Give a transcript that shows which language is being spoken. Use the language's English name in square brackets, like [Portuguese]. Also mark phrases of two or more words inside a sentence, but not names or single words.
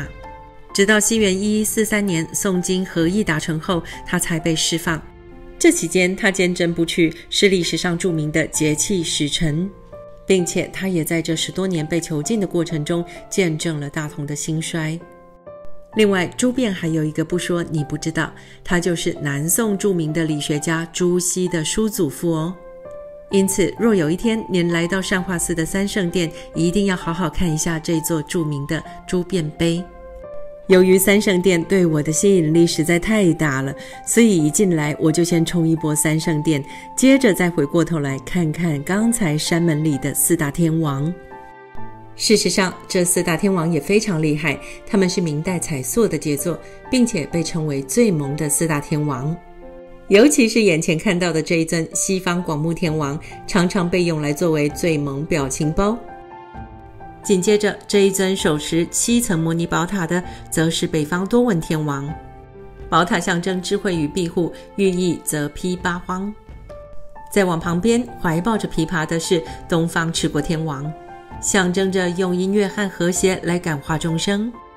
[Chinese] 直到西元1143年宋金和議達成後，他才被釋放。這期間他堅貞不屈，是歷史上著名的節氣使臣，並且他也在這10多年被囚禁的過程中見證了大同的興衰。另外，朱變還有一個不說你不知道，他就是南宋著名的理學家朱熹的叔祖父哦。因此，若有一天您來到善化寺的三聖殿，一定要好好看一下這座著名的朱變碑。由於三聖殿對我的吸引力實在太大了，所以一進來我就先衝一波三聖殿，接着再回過頭來看看剛才山門裡的4大天王。事實上，這4大天王也非常厲害，他們是明代彩塑的傑作，並且被稱為最萌的4大天王。尤其是眼前看到的這一尊西方廣目天王，常常被用來作為最萌表情包。緊接着這一尊手持7層摩尼寶塔的，則是北方多聞天王。寶塔象徵智慧與庇護，寓意則披八荒。再往旁邊懷抱着琵琶的是東方持國天王，象徵着用音樂和和諧來感化眾生。